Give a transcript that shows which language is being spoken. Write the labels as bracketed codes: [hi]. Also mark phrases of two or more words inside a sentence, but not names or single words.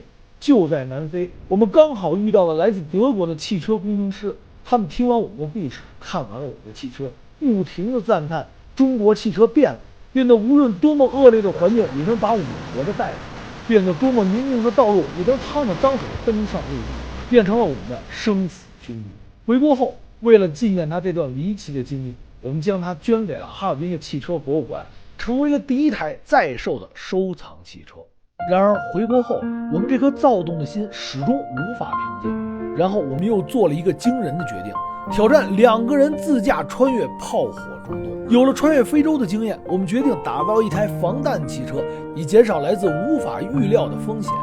[zh] 就在南非，我們剛好遇到了來自德國的汽車工程師，他们听完我们的故事，看完了我们的汽車，不停地讚嘆中國汽車變了，變得無論多麼惡劣的環境也能把我們活着帶着，變得多麼泥濘的道路也能趟着髒水奔上路，變成了我們的生死兄弟。回國後，為了紀念他這段離奇的經歷， 我们将它捐給了哈爾濱的汽車博物館，成為了第一台在售的收藏汽車。然而回國後，我們這顆躁動的心始終無法平靜。然後我們又做了一個驚人的決定，挑戰2個人自駕穿越炮火中東。有了穿越非洲的經驗，我們決定打造一台防彈汽車，以減少來自無法預料的風險。